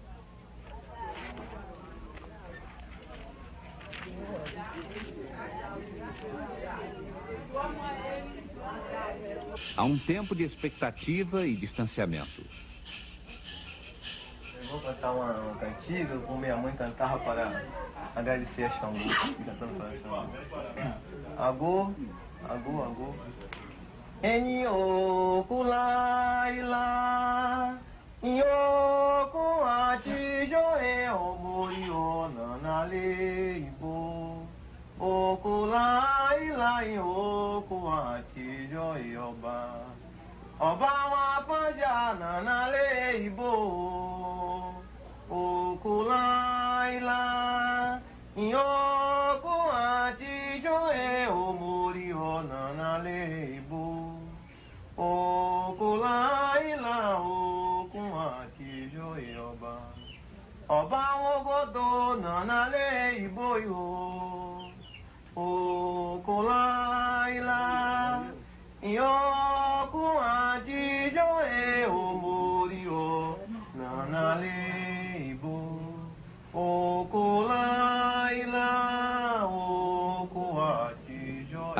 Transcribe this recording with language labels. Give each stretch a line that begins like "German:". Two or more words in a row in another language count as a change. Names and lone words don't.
Portuguese: Há um tempo de expectativa e distanciamento. Eu vou cantar uma cantiga, como minha mãe cantava para agradecer a Xangô. Cantando para Xangô.
Yoruba: Agô, agô, agô. Enyo kulaila, Nyo ati joe omori o nanale ibo. Okulaila ati joe oba. Ọba wa panja nanale ibo. Okulaila, Nyo ati joe omori o nanale ibo. Okulaila okun ati joe ọba. Ọba wogodo nanale ibo yo. Okulaila Yokun ati joe omori o nanale ibo. Okulaila okun ati joe.